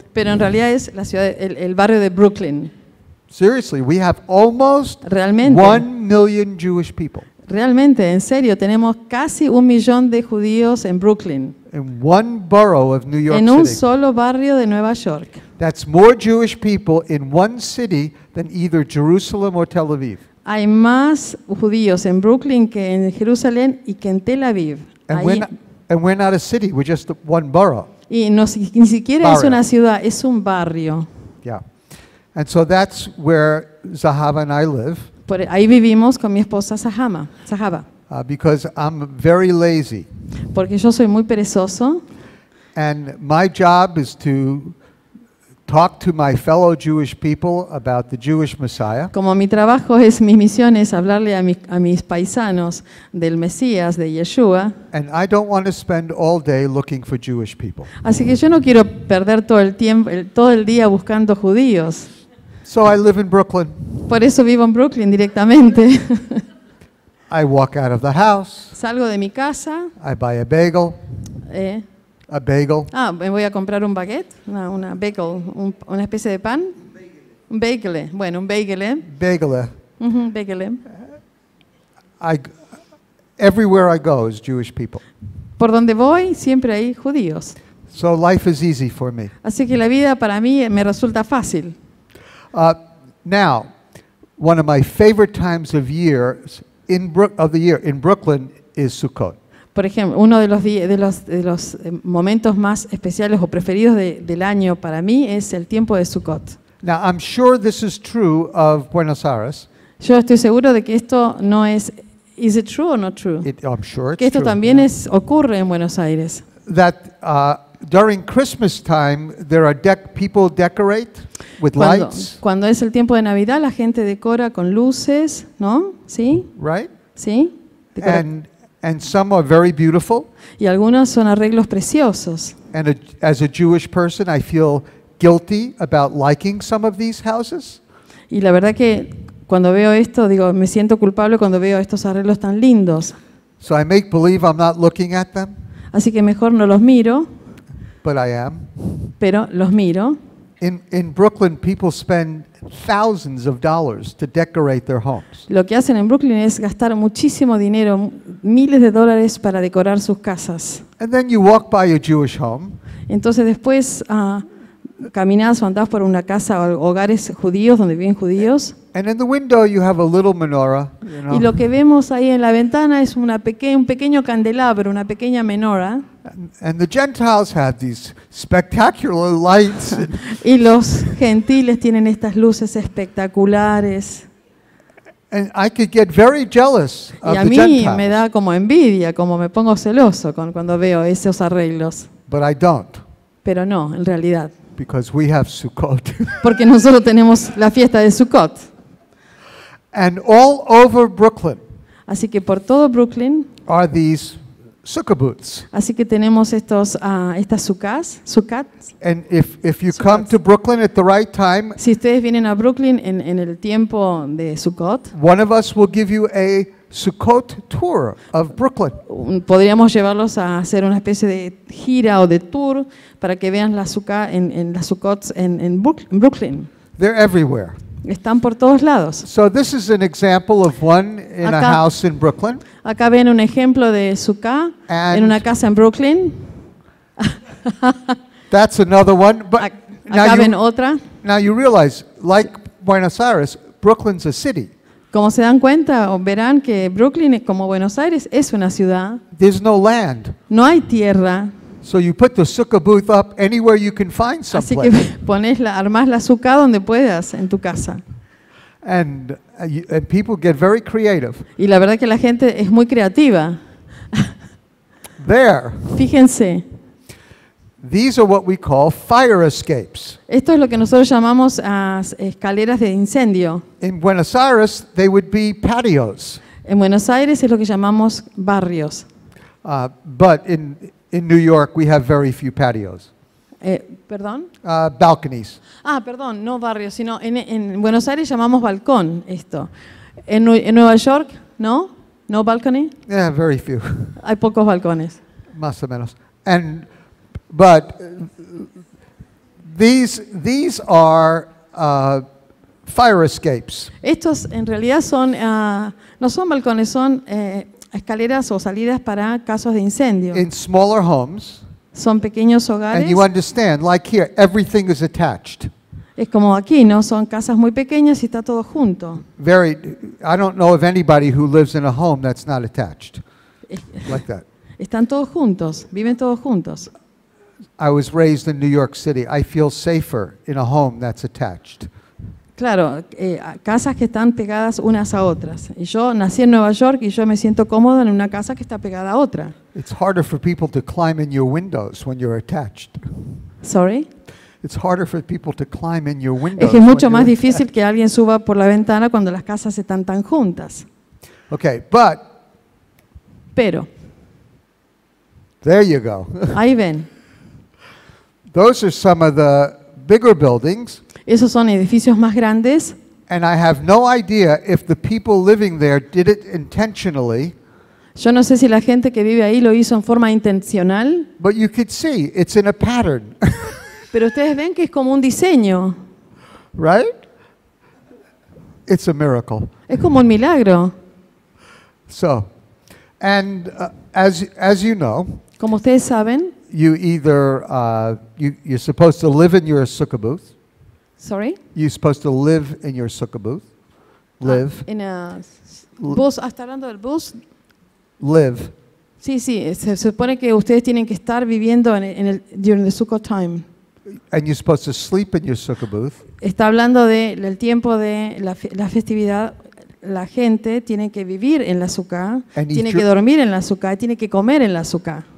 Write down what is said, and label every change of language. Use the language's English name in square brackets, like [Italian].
[Spanish] pero en realidad es la ciudad, el barrio de Brooklyn. [English] Seriously, we have almost [Spanish] Realmente. [English] 1 million Jewish people [Spanish] Realmente, en serio, tenemos casi 1 millón de judíos en Brooklyn, [English] in one borough of New York [Spanish] en un [English] City. [Spanish] solo barrio de Nueva York. [English] That's more Jewish people in one city than either Jerusalem or Tel Aviv. [Spanish] Hay más judíos en Brooklyn que en Jerusalén y que en Tel Aviv. [English] And [Spanish] Ahí- [English] we're not a city, we're just one borough. [Spanish] y ni siquiera es Barrio. una ciudad, es un barrio. [English] Yeah. And so that's where Zahava and I live, [Spanish] Ahí vivimos con mi esposa Zahaba, [English] because I'm very lazy. [Spanish] porque yo soy muy perezoso [English] And my job is to talk to my fellow Jewish people about the Jewish Messiah. [Spanish] Como mi trabajo es, mi misión es hablarle a mis paisanos del Mesías, de Yeshua, [English] And I don't want to spend all day looking for Jewish people. [Spanish] así que yo no quiero perder todo el tiempo, todo el día buscando judíos. [English] So I live in Brooklyn. [Spanish] Por eso vivo en Brooklyn directamente. [English] I walk out of the house. [Spanish] Salgo de mi casa. [English] I buy a bagel. eh, A bagel. [Spanish] me voy a comprar un baguette, una bagel, una especie de pan. Un bagel. Bueno, un bagel. [English] Bagel. Bagel. Everywhere I go is Jewish people. [Spanish] Por donde voy siempre hay judíos. [English] So life is easy for me. [Spanish] Así que la vida para mí me resulta fácil. [English] Now, one of my favorite times of years in Brooklyn is Sukkot. [Spanish] Por ejemplo, uno de los momentos más especiales o preferidos del año para mí es el tiempo de Sukkot. [English] Now, I'm sure this is true of Buenos Aires. [Spanish] Yo estoy seguro de que esto no es, [English] is it true or not true? I'm sure [Spanish] Que [English] it's [Spanish] esto [English] true. [Spanish] también ocurre en Buenos Aires. [English] That during Christmas time, people decorate with lights, [Spanish] Cuando es el tiempo de Navidad, la gente decora con luces, ¿no? ¿Sí? [English] right? [Spanish] ¿Sí? Decora- [English] And some are very beautiful. [Spanish] Y algunos son arreglos preciosos. [English] And as a Jewish person, I feel guilty about liking some of these houses. [Spanish] Y la verdad que cuando veo esto, digo, me siento culpable cuando veo estos arreglos tan lindos. [English] So I make believe I'm not looking at them, [Spanish] Así que mejor no los miro, [English] but I am. [Spanish] pero los miro. [English] In Brooklyn, people spend thousands of dollars to decorate their homes. [Spanish] Lo que hacen en Brooklyn es gastar muchísimo dinero, miles de dólares para decorar sus casas. [English] And then you walk by a Jewish home, [Spanish] Entonces después caminás o andás por una casa o hogares judíos donde viven judíos. [English] and in the window you have a little menorah, you know, [Spanish] Y lo que vemos ahí en la ventana es un pequeño candelabro, una pequeña menorá. [English] and the Gentiles have these spectacular lights. [Spanish] Y los gentiles tienen estas luces espectaculares. [English] And I could get very jealous of [Spanish] Y a [English] the [Spanish] mí [English] Gentiles, [Spanish] me da como envidia, como me pongo celoso cuando veo esos arreglos. [English] but I don't, [Spanish] Pero no, en realidad. [English] because we have Sukkot. [Spanish] Porque nosotros tenemos la fiesta de Sukkot. [English] And all over Brooklyn [Spanish] Así que por todo Brooklyn [English] are these sukkah booths. [Spanish] Así que tenemos estas sukkot. [English] And if you come to Brooklyn at the right time, [Spanish] Si ustedes vienen a Brooklyn en el tiempo de Sukkot, [English] one of us will give you a Sukkot tour of Brooklyn. [Spanish] podríamos llevarlos a hacer una especie de gira o de tour para que vean las Sukkots en Brooklyn. [English] They're everywhere. [Spanish] Están por todos lados. [English] So this is an example of one in a [Spanish] Acá- [English] house in Brooklyn. [Spanish] Acá ven un ejemplo de Sukkah [English] And- [Spanish] en una casa en Brooklyn. [English] That's another one. But [Spanish] Acá ven otra. [English] now you realize, like Buenos Aires, Brooklyn's a city. [Spanish] Como se dan cuenta o verán que Brooklyn, como Buenos Aires, es una ciudad. [English] There's no land. [Spanish] No hay tierra. [English] So you put the sukkah booth up anywhere you can find [Spanish] Así que [English] someplace. [Spanish] armás la Sukkah donde puedas en tu casa. [English] And people get very creative. [Spanish] Y la verdad que la gente es muy creativa. [English] There, [Spanish] Fíjense, [English] these are what we call fire escapes. [Spanish] esto es lo que nosotros llamamos escaleras de incendio. [English] In Buenos Aires, they would be patios. [Spanish] En Buenos Aires es lo que llamamos barrios. [English] But in New York, we have very few patios. [Spanish] ¿Perdón? [English] Balconies. [Spanish] Perdón, no barrios, sino en Buenos Aires llamamos balcón esto. En Nueva York, ¿no? [English] ¿No balcony? Yeah, very few. [Spanish] Hay pocos balcones. Más o menos. [English] But these are fire escapes. [Spanish] Estos en realidad no son balcones, son escaleras o salidas para casos de incendio. [English] In smaller homes, [Spanish] Son pequeños [English] and [Spanish] hogares. [English] you understand, like here, everything is attached. [Spanish] Es como aquí, ¿no? Son casas muy pequeñas y está todo junto. [English] I don't know of anybody who lives in a home that's not attached like that. [Spanish] Están todos juntos, viven todos juntos. [English] I was raised in New York City. I feel safer in a home that's attached. [Spanish] Claro, casas que están pegadas unas a otras. Y yo nací en Nueva York y yo me siento cómodo en una casa que está pegada a otra. [English] It's harder for people to climb in your windows when you're attached. Sorry. It's harder for people to climb in your windows. [Spanish] Es que es mucho [English] when [Spanish] más [English] you're [Spanish] difícil que alguien suba por la ventana cuando las casas están tan juntas. [English] Okay, but [Spanish] Pero, [English] there you go. [Spanish] ahí ven, [English] Those are some of the bigger buildings, [Spanish] esos son edificios más grandes [English] and I have no idea if the people living there did it intentionally, [Spanish] Yo no sé si la gente que vive ahí lo hizo en forma intencional, [English] but you could see it's in a pattern, [Spanish] pero ustedes ven que es como un diseño, [English] right? It's a miracle. [Spanish] es como un milagro. [English] So, and as you know, [Spanish] Como ustedes saben, [English] you either you're supposed to live in your sukkah booth. sorry, You're supposed to live in your sukkah booth. Live, [Spanish] en bus, está hablando del bus. [English] live, [Spanish] Sí, se supone que ustedes tienen que estar viviendo [English] during the Sukkot time. and you're supposed to sleep in your sukkah booth. [Spanish] Está hablando del tiempo de la festividad. La gente tiene que vivir en la Sukkah, [English] And [Spanish] tiene [English] eat [Spanish] que [English] your- [Spanish] dormir en la Sukkah, tiene que comer en la Sukkah.